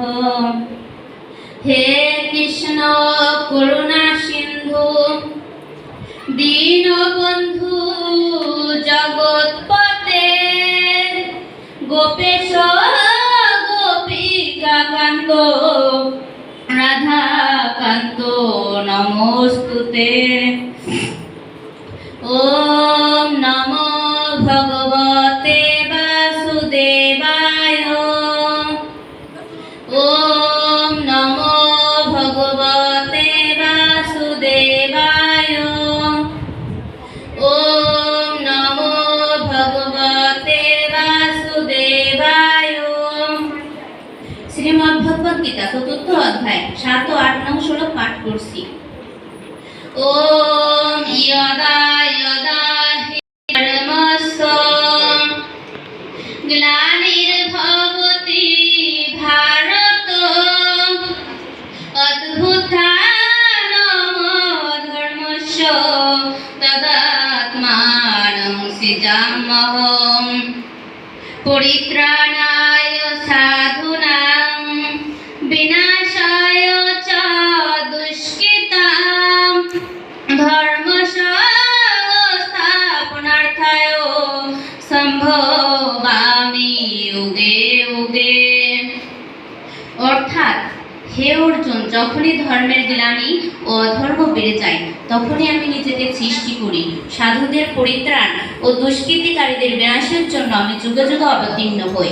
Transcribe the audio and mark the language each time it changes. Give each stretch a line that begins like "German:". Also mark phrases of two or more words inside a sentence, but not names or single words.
Sanskrit: হে কৃষ্ণ করুণা সিন্ধু দীনবন্ধু জগৎপতে গোপেশ গোপিকাকান্ত রাধাকান্ত নমস্তুতে। ওম নমো ভগবতে বাসুদেবায়। ওম নমো ভগবতে বাসুদেবায়। ওম নমো ভগবতে বাসুদেবায়।
Bangla: শ্রীমদ্ ভগবদ গীতা ৪র্থ অধ্যায় ৭ ও ৮ নং শ্লোক পাঠ করছি।
Sanskrit: ওম ইয়দা ইয়দা হি ধর্মস্য গ্লানির্ভবতি ভারত অভ্যুত্থানম ধর্মস্য তদাত্মানং সৃজাম্যহং পরিত্রাণায় সাধুনাং বিনাশায় চ দুষ্কৃতাং ধর্ম সংস্থাপনার্থায় সম্ভবামি যুগে যুগে।
Bangla: অর্থাৎ, হে অর্জুন, যখনই ধর্মের গ্লানি ও অধর্ম বেড়ে যায় তখনই আমি নিজেকে সৃষ্টি করি। সাধুদের পরিত্রাণ ও দুষ্কৃতিকারীদের বিনাশের জন্য আমি যুগে যুগে অবতীর্ণ হই।